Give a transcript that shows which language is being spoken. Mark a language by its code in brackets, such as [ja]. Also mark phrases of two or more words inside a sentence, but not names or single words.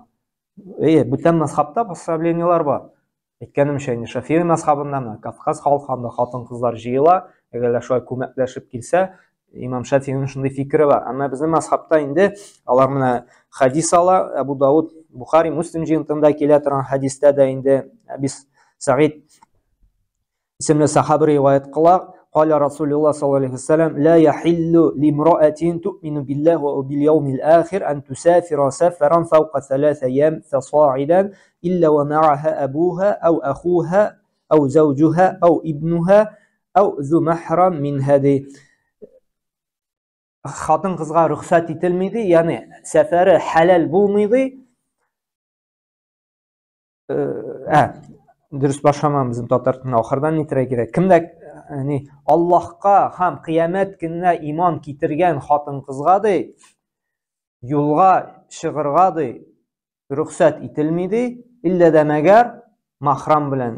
[tt] Бүтән мазхабта послаблениялар бар. Әйткәнемчә, инде Шафии мазхабында Кавказ халкында хатын-кызлар җыела, әгәр шулай күмәкләшеп килсә, Имам Шафиның шундый фикере бар. Әмма безнең мазхабта инде алар менә хадис ала, Абу Дауд, Бухари, Муслим җыентында килә торган хадистә дә инде Аби Саид исемле сахаба риваят кыла, [ar] قال رسول الله صلى الله عليه وسلم لا يحل لامرأة تؤمن بالله وباليوم الآخر أن تسافر سفرا فوق 3 أيام فصاعدا إلا ومعها أبوها أو أخوها أو زوجها أو ابنها أو ذو محرم من هذه. [tt] Хатын кызга рөхсәт ителмиде, ягъни сәфәре халал булмыйды. Дөрес башламам безнең татар телендә ахырдан нитәргә кирәк. Кемдә Аллаһка һәм кыямәт көненә иман китергән хатын кызга ди, юлга чыгырга ди рөхсәт ителмиде, иллә дә мәгәр махрам белән.